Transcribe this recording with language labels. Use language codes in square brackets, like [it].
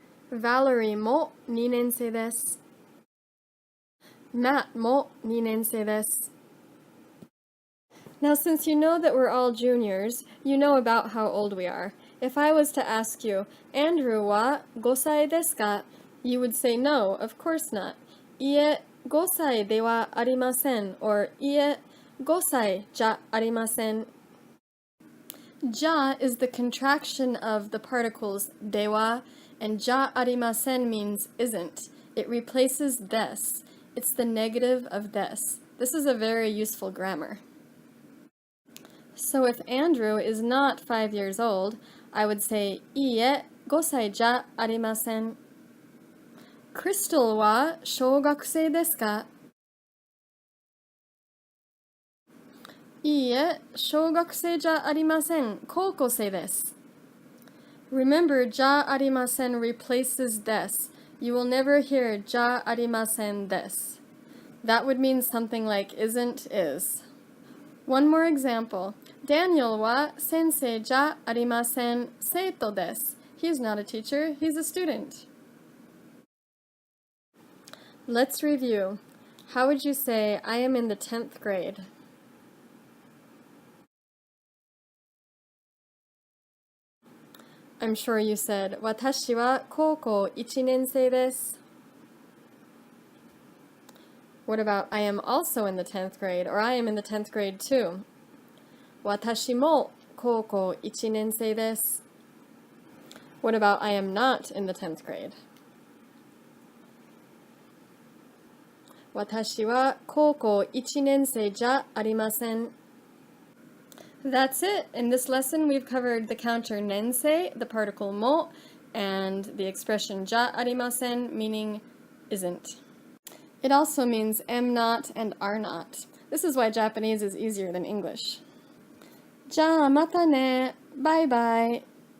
[ja] Valerie mo 2年生desu. Matt mo 2年生desu. [en] Now, since you know that we're all juniors, you know about how old we are. If I was to ask you, Andrew [ja] wa 5歳ですか? [en] You would say no, of course not. [ja] いえ、5歳ではありません or いえ、5歳じゃありません. [en] Ja is the contraction of the particles dewa, and ja arimasen means isn't. It replaces des. It's the negative of des. This is a very useful grammar. So if Andrew is not 5 years old, I would say [ja] いいえ、5歳じゃありません. Crystal は小学生ですか? いいえ、小学生じゃありません。高校生です. [en] Remember, じゃありません replaces des. You will never hear [ja] じゃありませんです. [en] That would mean something like isn't, is. One more example. [ja] Daniel は先生じゃありません。生徒です. [en] He's not a teacher, he's a student. Let's review. How would you say, I am in the 10th grade? I'm sure you said, [ja] 私は高校1年生です. [en] What about, I am also in the 10th grade, or I am in the 10th grade too? [ja] 私も高校1年生です. [en] What about, I am not in the 10th grade? [ja] 私は高校1年生じゃありません. [en] That's it. In this lesson, we've covered the counter nensei, the particle mo, and the expression ja arimasen, meaning isn't. It also means am not and are not. This is why Japanese is easier than English. [ja] じゃあまたね. [en] Bye bye.